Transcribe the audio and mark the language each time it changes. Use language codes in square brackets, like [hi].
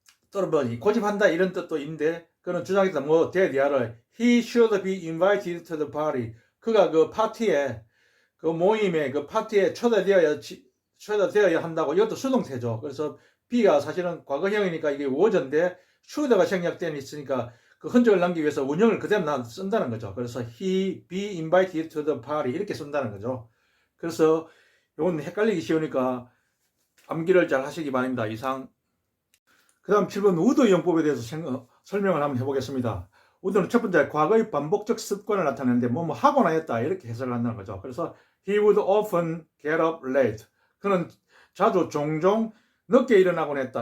[ko] 또는 고집한다 이런 뜻도 있는데 그는 주장했다. that he should be invited to the party 그가 그 파티에 그 모임에 그 파티에 초대되어야 한다고 이것도 수동태죠. 그래서 B가 사실은 과거형이니까 이게 was인데 should가 생략된 있으니까 그 흔적을 남기기 위해서 원형을 그대로 쓴다는 거죠. [en] 그래서 he be invited to the party 이렇게 쓴다는 거죠. [ko] 그래서 이건 헷갈리기 쉬우니까 암기를 잘 하시기 바랍니다. 이상. 그 다음 7번 would 용법에 대해서 설명을 한번 해보겠습니다. would는 첫 번째 과거의 반복적 습관을 나타내는데 하거나 했다 이렇게 해석을 한다는 거죠. [en] 그래서 he would often get up late 그는 종종 늦게 일어나곤 했다.